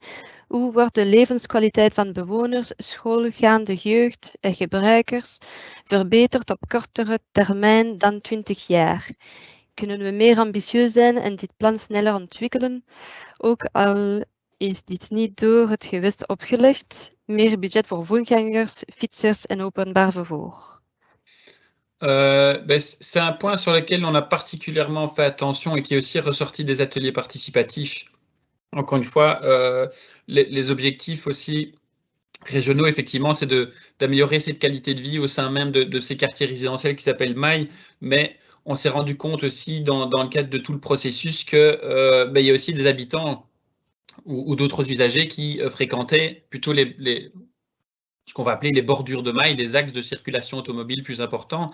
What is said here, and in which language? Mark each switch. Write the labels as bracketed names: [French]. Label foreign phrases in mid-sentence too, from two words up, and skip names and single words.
[Dutch] Hoe wordt de levenskwaliteit van bewoners, schoolgaande jeugd en gebruikers verbeterd op kortere termijn dan 20 jaar? Kunnen we meer ambitieus zijn en dit plan sneller ontwikkelen? Ook al is dit niet door het gewest opgelegd. Meer budget voor voetgangers, fietsers en openbaar vervoer. [French] C'est un point sur lequel on a particulièrement fait attention et qui est aussi ressorti des ateliers participatifs. Encore une fois, les objectifs aussi régionaux, effectivement, c'est d'améliorer cette qualité de vie au sein même de ces quartiers résidentiels qui s'appellent Maille, mais on s'est rendu compte aussi dans le cadre de tout le processus que il y a aussi des habitants ou d'autres usagers qui fréquentaient plutôt ce qu'on va appeler les bordures de mailles, les axes de circulation automobile plus importants.